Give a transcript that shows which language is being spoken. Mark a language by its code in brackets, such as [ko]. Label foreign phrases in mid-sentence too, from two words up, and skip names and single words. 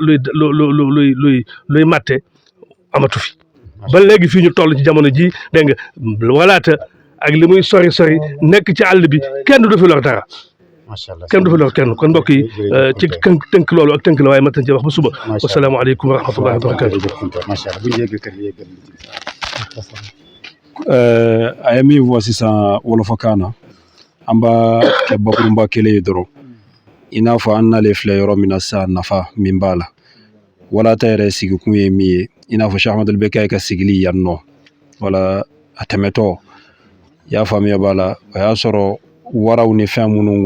[wo] matte amatu fi ba léegi fii ñu toll ci jamono ji dégg nga walaata ak li muy sori nekk ci àll bi kenn du fi lor dara kenn du fi lor kenn kon mbokk yi ci tënk loolu ak tënk la waaye ma tënk ci wax ba suba [ar] والسلام عليكم ورحمة الله وبركاته. [bm] a ye min fɔ sisan wolofakan na an b'a kɛ bakurunba kelen ye dɔrɔn i n'a fɔ an n'ale filɛ yɔrɔ min na sisan nafa min b'a la wala ta yɛrɛ sigikun ye min ye i n'a fɔ Cheikh Ahmadul Bekayi ka sigili yan nɔ wala a tɛmɛtɔ i y'a faamuya b'a la o y'a sɔrɔ waraw ni fɛn minnu